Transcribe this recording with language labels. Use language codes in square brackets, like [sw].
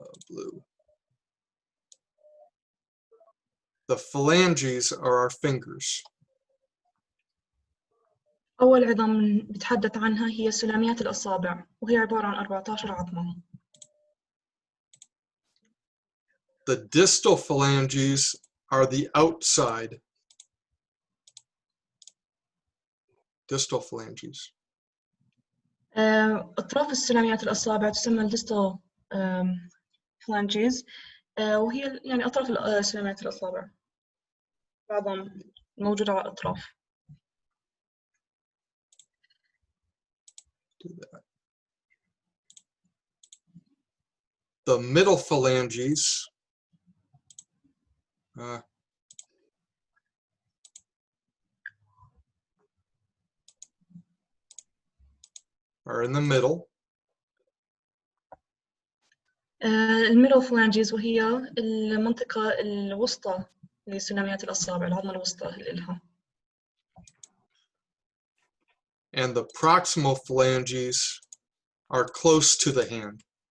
[en] Blue. The phalanges are our fingers. [ar] أول عظام بتحدث عنها هي سلاميات الأصابع، وهي عبارة عن 14 عظمة. [en] The distal phalanges are the outside. Distal phalanges. [ar] أطراف السلاميات الأصابع تسمى الديستال phalanges، وهي يعني أطراف سلاميات الأصابع، العظام موجودة على الأطراف. [en] The middle phalanges are in the middle. [ar] الميدل phalanges وهي المنطقة الوسطى لسلاميات الأصابع، العظمة الوسطى اللي لها. [en] And the proximal phalanges are close to the hand.